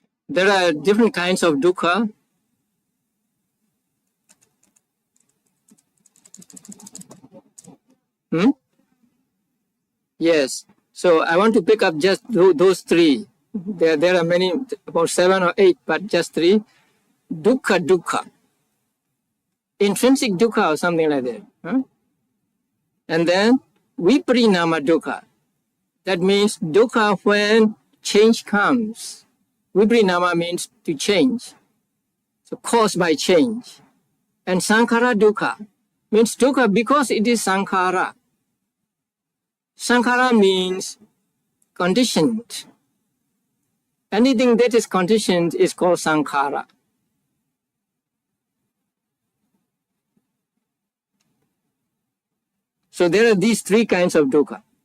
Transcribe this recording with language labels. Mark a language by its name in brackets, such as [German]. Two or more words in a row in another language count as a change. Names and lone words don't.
[English] There are different kinds of dukkha. Yes. So I want to pick up just those three. There are many, about 7 or 8, but just three. Dukkha. Intrinsic dukkha or something like that. And then viparinama dukkha. That means dukkha when change comes. Viparinama means to change. So caused by change. And sankhara dukkha means dukkha because it is sankhara. Sankhara means conditioned. Anything that is conditioned is called sankhara. So there are these three kinds of dukkha.